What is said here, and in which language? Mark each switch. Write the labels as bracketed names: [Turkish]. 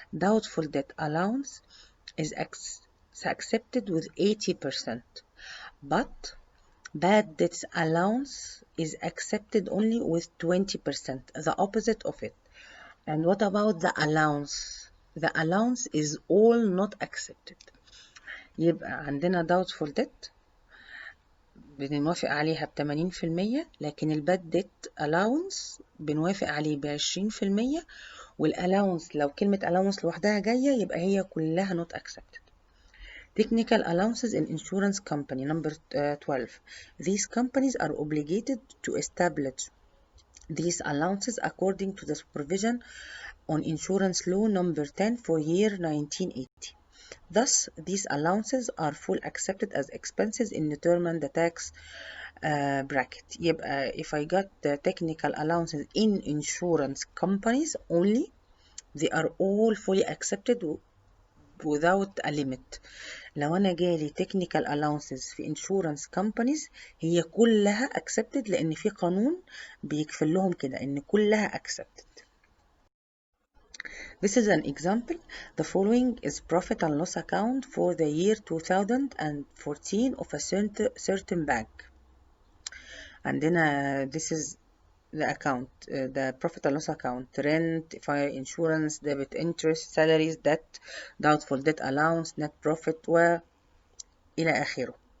[English] Doubtful debt allowance is accepted with 80%, but Bad debts allowance is accepted only with 20%, the opposite of it. And what about the allowance? The allowance is all not accepted. [Arabic] يبقى عندنا doubtful debt بنوافق عليها ب80%، لكن الباد debt allowance بنوافق عليه ب20%، والallowance لو كلمة allowance لوحدها جاية يبقى هي كلها not accepted. [English] Technical allowances in insurance company number 12. These companies are obligated to establish these allowances according to the supervision on insurance law number 10 for year 1980. Thus, these allowances are full accepted as expenses in determine the tax bracket. يبقى if I got the technical allowances in insurance companies only, they are all fully accepted without a limit. [Arabic] لو أنا جالي technical allowances في insurance companies هي كلها accepted، لأن في قانون بيكفل لهم كده إن كلها accepted. [English] This is an example. The following is profit and loss account for the year 2014 of a certain bank. عندنا this is the account, the profit and loss account: rent, fire insurance, debit interest, salaries, debt, doubtful debt allowance, net profit وإلى آخره.